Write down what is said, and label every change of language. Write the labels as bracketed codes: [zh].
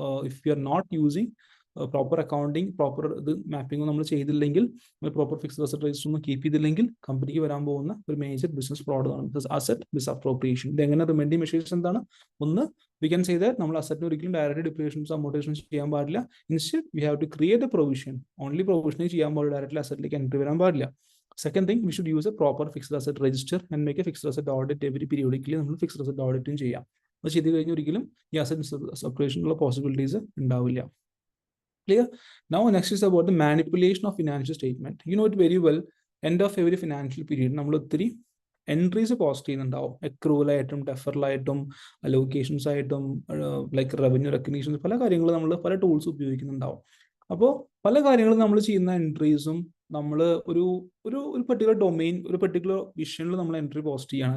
[en] if you are not using proper accounting, [ml] proper ഇത് mapping നമ്മൾ ചെയ്തില്ലെങ്കിൽ, പ്രോപ്പർ ഫിക്സ്ഡ് അസറ്റ് രജിസ്റ്റർ ഒന്നും keep ചെയ്തില്ലെങ്കിൽ കമ്പനിക്ക് വരാൻ പോകുന്ന ഒരു മേജർ ബിസിനസ് ഫ്രോഡ് ആണ് അസറ്റ് മിസ്അപ്രോപ്രിയേഷൻ. ഇത് എങ്ങനെ റിമെൻഡി മെഷേഴ്സ് എന്താണ്? ഒന്ന്, [en] we can say that [ml] നമ്മൾ അസറ്റിന് ഒരിക്കലും ഡയറക്റ്റ് ഡിപ്രീസിയേഷൻസ് അമോർട്ടൈസേഷൻ ചെയ്യാൻ പാടില്ല. [en] Instead we have to create a provision. [ml] Only provisioning ചെയ്യാൻ പാടില്ല, ഡയറക്റ്റ്ലി അസറ്റിലേക്ക് എൻട്രി വരാൻ പാടില്ല. [en] Second thing, we should use a proper fixed asset register and make a fixed asset audit every periodically. [ml] നമ്മൾ fixed asset ഓഡിറ്റും ചെയ്യാം. അത് ചെയ്ത് കഴിഞ്ഞ് ഒരിക്കലും ഈ അസറ്റ് സെപ്പറേഷനുള്ള പോസിബിലിറ്റീസ് ഉണ്ടാവില്ല. [en] Clear? Now next is about the manipulation of financial statement. You know it very well. End of every financial period [ml] നമ്മൾ ഒത്തിരി എൻട്രീസ് പോസ്റ്റ് ചെയ്യുന്നുണ്ടാവും. അക്രൂവൽ ആയിട്ടും ഡെഫറൽ ആയിട്ടും അലോക്കേഷൻസ് ആയിട്ടും ലൈക്ക് റവന്യൂ റെക്കഗ്നീഷൻസ്, പല കാര്യങ്ങളും നമ്മൾ പല ടൂൾസ് ഉപയോഗിക്കുന്നുണ്ടാവും. അപ്പോൾ പല കാര്യങ്ങളും നമ്മൾ ചെയ്യുന്ന എൻട്രീസും നമ്മൾ ഒരു പെർട്ടിക്കുലർ ഡൊമെയിൻ, ഒരു പെർട്ടിക്കുലർ വിഷനിൽ നമ്മൾ എൻട്രി പോസ്റ്റ് ചെയ്യണം.